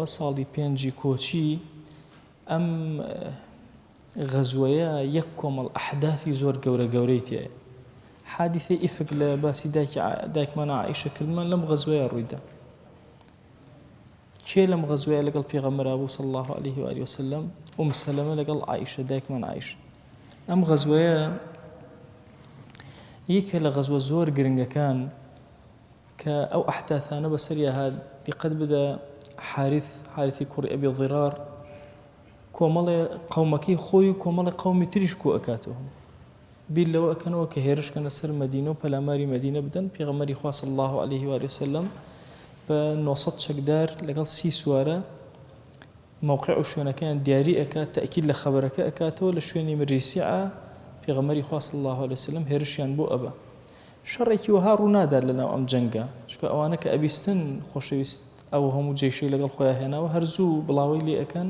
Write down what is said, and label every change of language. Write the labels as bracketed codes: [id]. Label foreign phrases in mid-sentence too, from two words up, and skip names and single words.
[ckb] ساڵی 5 کۆچی ئەم غەزوەیە یەک کۆمەڵ ئەحداثی زۆر گەورەی تایە. حادیثەی ئیفک لە باسی دایکمان عائیشە کردمان لەم غەزوەیە ڕوویدا. کێ لەم غەزوەیە لەگەڵ پێغەمبەر بوو [ar] صلی الله عليه وآله وسلم؟ [ckb] ئوم سەلەمە لەگەڵ عائیشە، دایکمان عائیشە. ئەم غەزوەیە یەکێ لە غەزوە زۆر گرنگەکان کە ئەو ئەحداثانە بەسەریا هات. دیقەت بدە، حارثی کوڕی ئەبی ضرار کۆمەڵێ قەومەکەی خۆی و کۆمەڵی قەومی تریش کۆ ئەکاتەوە، بیر لەوە ئەکەنەوە کە هێرشکەنە سەر مەدینە و پەلاماری مەدینە بدەن. پێغەمبەری خوا [ar] صلی الله عليه وآله وسلم [ckb] بە 900 چەکدار لەگەڵ 30 سوارە موقع و شوێنەکەیان دیاری ئەکات، تەئکید لە خەبەرەکە ئەکاتەوە لە شوێنی مریسیعە. پێغەمبەری خوا [ar] صلی الله عليه وسلم [ckb] هێرشیان بۆ ئەبە. شەڕێکی وەها ڕوو نادات لەناو ئەم جەنگە، چونکە ئەوانە کە ئەبیستن خۆشەویست ئەو هەموو جێشەی لەگەڵ خۆیان هێناوە، هەرزوو بڵاوی لێ ئەکەن.